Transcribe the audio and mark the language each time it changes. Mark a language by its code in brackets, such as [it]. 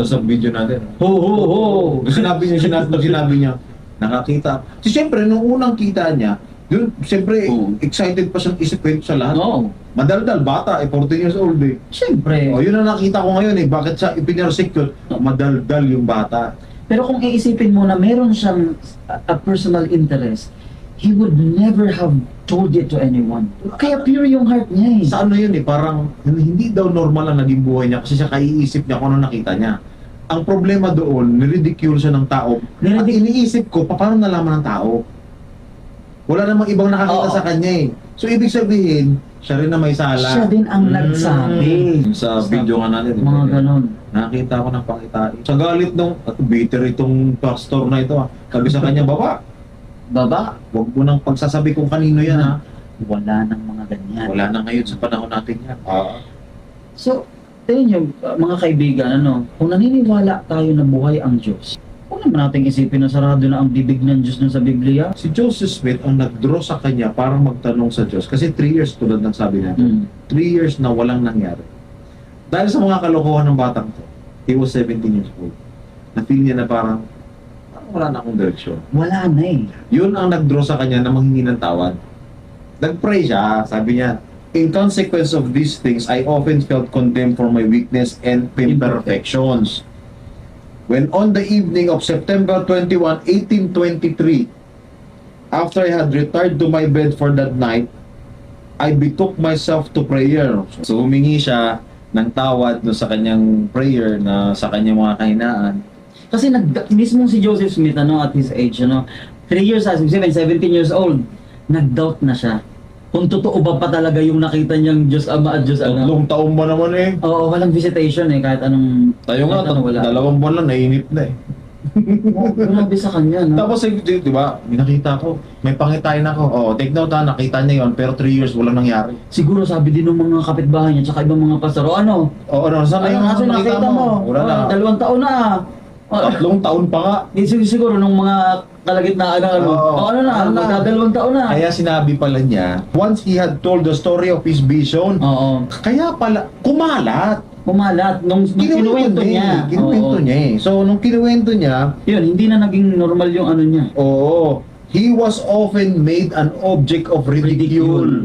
[tl] doon sa video natin. Ho, ho, ho! Sinabi niya, nakakita. Si siyempre, nung unang kita niya, yun, siyempre, Oo. excited pa siyang isipin sa lahat. Oo. Madaldal, bata, 14 years old eh. Siyempre. O, yun ang nakita ko ngayon eh. Bakit siya ipinarsecute? Madaldal yung bata. Pero kung iisipin mo na meron siyang [en] a personal interest, he would never have told it to anyone. [tl] Kaya pure yung heart niya eh. Sa ano yun eh, parang hindi daw normal ang naging buhay niya kasi siya kaiisip niya kung ano nakita niya. Ang problema doon, niridicule siya ng tao. At iniisip ko, paano nalaman ng tao? Wala namang ibang nakakita Oo. sa kanya eh. So ibig sabihin, siya rin na may sala. Siya din ang nagsabi. Sa video nga natin. Mga ganon. Nakita ko ng pangitain. Sa galit nung, at bitter itong pastor na ito. Sabi sa kanya, baba, Baba, huwag mo nang pagsasabi kung kanino yan ha. wala nang mga ganyan. Wala na ngayon sa panahon natin yan. So, tingin nyo, mga kaibigan, kung naniniwala tayo na buhay ang Diyos, huwag naman natin isipin na sarado na ang bibig ng Diyos dun sa Biblia. Si Joseph Smith ang nag-draw sa kanya para magtanong sa Diyos. Kasi 3 years tulad ng sabi natin. 3 years na walang nangyari. Dahil sa mga kalokohan ng batang to, [en] he was 17 years old. [tl] Na-feel niya na parang wala na akong direksyon. Wala na eh. Yun ang nag-draw sa kanya na manghingi ng tawad. Nag-pray siya, sabi niya, [en] in consequence of these things, I often felt condemned for my weakness and imperfections. When on the evening of September 21, 1823, after I had retired to my bed for that night, I betook myself to prayer. [tl] So humingi siya ng tawad no, sa kanyang prayer na sa kanyang mga kahinaan. Kasi mismo si Joseph Smith, [en] at his age, [tl] 3 years, 17 years old, nag-doubt na siya. Kung totoo ba pa talaga yung nakita niyang Diyos Ama at Diyos Anak. Tatlong taon ba naman eh? Oo, walang visitation kahit anong... Tayo nga, kahit anong wala. 2 buwan lang, nainip na eh. Grabe sa kanya, no? Tapos, di ba, nakita ko, may pangitain ako. Oh, take note ha, nakita niya yon pero 3 years walang nangyari. Siguro sabi din ng mga kapitbahay niya tsaka ibang mga pastor, ano? Oo, saan na yung Ano nakita mo? Wala na. 2 taon na. 3 taon pa nga. Siguro nung mga kalagitnaan ng ano na, magdadalawang taon na. Kaya sinabi pala niya, [en] once he had told the story of his vision, [tl] Oo. kaya pala, kumalat. Kumalat nung kinuwento niya. Kinuwento Oo. niya eh. So, nung kinuwento niya, Yun, hindi na naging normal yung ano niya. [en] oo, he was often made an object of ridicule.